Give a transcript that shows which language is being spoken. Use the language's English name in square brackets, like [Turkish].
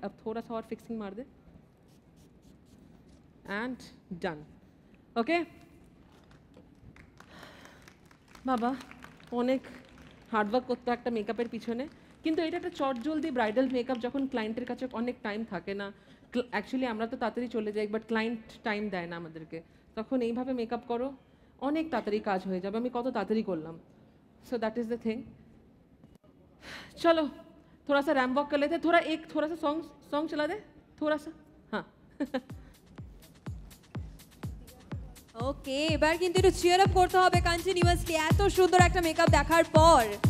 [Hindi] अब थोड़ा सा और फिक्सिंग मार दे एंड डन। [Bangla] ओके বাবা, অনেক হার্ডওয়ার্ক করতে একটা মেকআপের পিছনে, কিন্তু এটা একটা চটজলদি ব্রাইডাল মেকআপ। যখন ক্লায়েন্টের কাছে অনেক টাইম থাকে না, অ্যাকচুয়ালি আমরা তো তাড়াতাড়ি চলে যাই, বাট ক্লায়েন্ট টাইম দেয় না আমাদেরকে, তখন এইভাবে মেকআপ করো, অনেক তাড়াতাড়ি কাজ হয়ে যাবে। আমি কত তাড়াতাড়ি করলাম, [English] So that is the thing. [Hindi] चलो थोड़ा सा रैम वॉक कर लेते हैं, थोड़ा सा सॉन्ग चला दे थोड़ा सा। हाँ [Bangla] ওকে, এবার কিন্তু একটু চিয়ার আপ করতে হবে কন্টিনিউয়াসলি এত সুন্দর একটা মেকআপ দেখার পর।